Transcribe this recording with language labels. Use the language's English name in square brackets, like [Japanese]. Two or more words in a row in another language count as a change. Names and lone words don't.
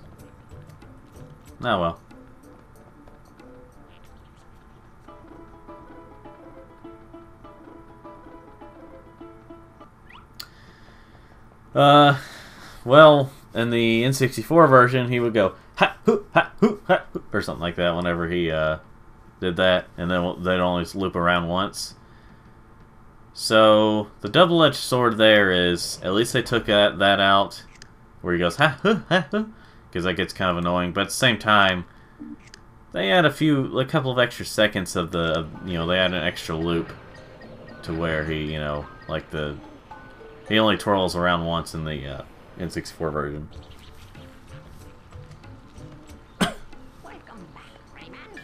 [English] Oh well. Well, in the N64 version, he would go ha hoo ha hoo ha hoo, or something like that whenever he did that, and then they'd only loop around once. So the double-edged sword there is, at least they took that out, where he goes ha hoo ha hoo, because that gets kind of annoying. But at the same time, they add a couple of extra seconds of the, you know, they add an extra loop to where he, you know, like he only twirls around once in the N64 version. Welcome back, Rayman.